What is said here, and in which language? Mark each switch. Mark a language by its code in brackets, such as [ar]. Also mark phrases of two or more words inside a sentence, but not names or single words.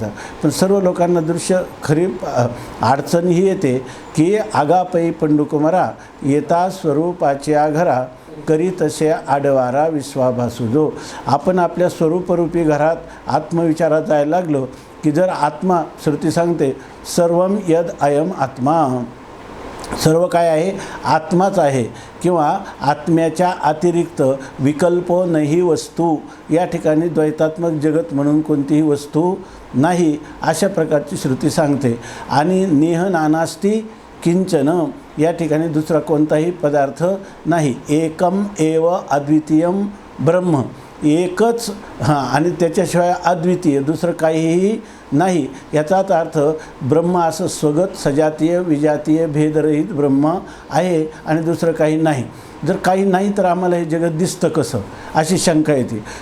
[mr] पण सर्व लोकांना दृश्य खरी अडचण ही येते की आगापै पंडुकुमारा येता स्वरूपाचे आघरा करी तसे आडवारा विश्वाभासुजो। आपण आपल्या स्वरूपरूपी घरात आत्मविचारात जायला लागलो की जर आत्मा, श्रुती सांगते [sa] सर्वम यद अयम आत्मा, [mr] सर्व काय आहे, आत्माच आहे किंवा आत्म्याच्या अतिरिक्त विकल्पो नाही वस्तू, या ठिकाणी द्वैतात्मक जगत म्हणून कोणतीही वस्तू नाही, अशा प्रकारची श्रुती सांगते। [sa] आणि नेह नानास्ती किंचन, [mr] या ठिकाणी दुसरा कोणताही पदार्थ नाही। [sa] एकम एव अद्वितीयम ब्रह्म [mr] एकच आणि त्याच्याशिवाय अद्वितीय दुसरं काहीही नाही. याचाच अर्थ ब्रह्म असं स्वगत सजातीय विजातीय भेदरहित ब्रह्म आहे आणि दुसरं काही नाही. जर काही नाही तर आम्हाला हे जगत दिसतं कसं, अशी शंका येते.